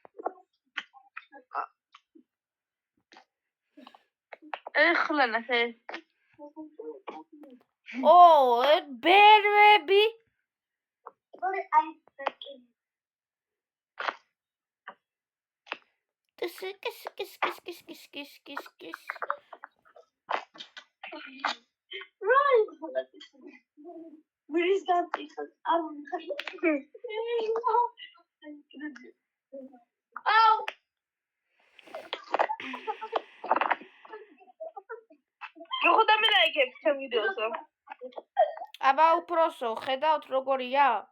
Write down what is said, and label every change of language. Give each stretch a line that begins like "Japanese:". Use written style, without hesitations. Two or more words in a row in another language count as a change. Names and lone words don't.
Georgian: ეხლა ნახე. ო, ბერვები. კის.
English: Where's that piece? Oh!
Georgian: როგორ დამილაიქებ ჩემ ვიდეოსო? აბა უბრალოდ ხედავთ როგორია?